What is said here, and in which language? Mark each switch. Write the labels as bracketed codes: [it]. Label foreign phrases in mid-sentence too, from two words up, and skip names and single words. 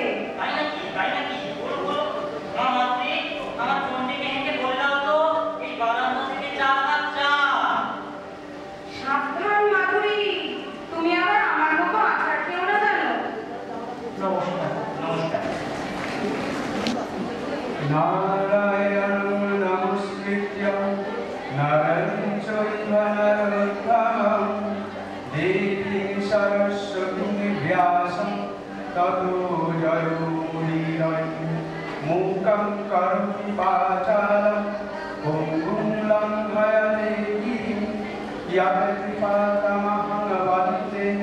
[bn] তাই নাকি, তাই নাকি? বলো বলো। মা মাতৃ, আমার চণ্ডীকে হেঁটে বলে দাও তো এই বারান্দা থেকে চা কাপ চা। সাবধান মাধুরী, তুমি আবার আমার মতো আচার খেও না জানো। নমস্কার। নমস্কার। [sa] नारायणं नमस्कृत्य नरं चैव नरोत्तमं देवीं सरस्वतीं व्यासं ततो जयोमुदीरये मूकं करोति वाचालं पङ्गुं लङ्घयते गिरिं यत्कृपातमहं वन्दे